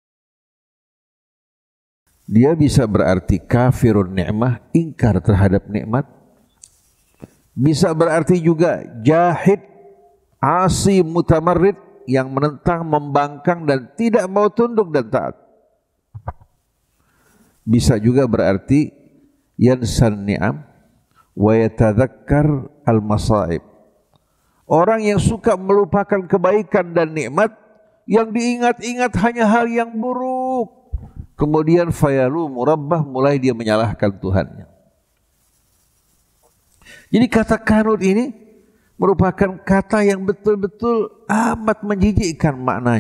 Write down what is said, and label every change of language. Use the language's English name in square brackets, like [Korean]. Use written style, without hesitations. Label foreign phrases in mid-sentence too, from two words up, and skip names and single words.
[Indonesian] Dia bisa berarti [Arabic] كافر نعمة, [Indonesian] ingkar terhadap nikmat. Bisa berarti juga jahid, [Arabic] عاص متمرد, [Indonesian] yang menentang, membangkang dan tidak mau tunduk dan taat. Bisa juga berarti [Arabic] ينسى النعم ويتذكر المصائب. [Indonesian] Orang yang suka melupakan kebaikan dan nikmat, yang diingat-ingat hanya hal yang buruk. Kemudian [Arabic] فيلوم ربه, [Indonesian] mulai dia menyalahkan Tuhannya. Jadi kata kanut ini merupakan kata yang betul-betul amat menjijikkan maknanya.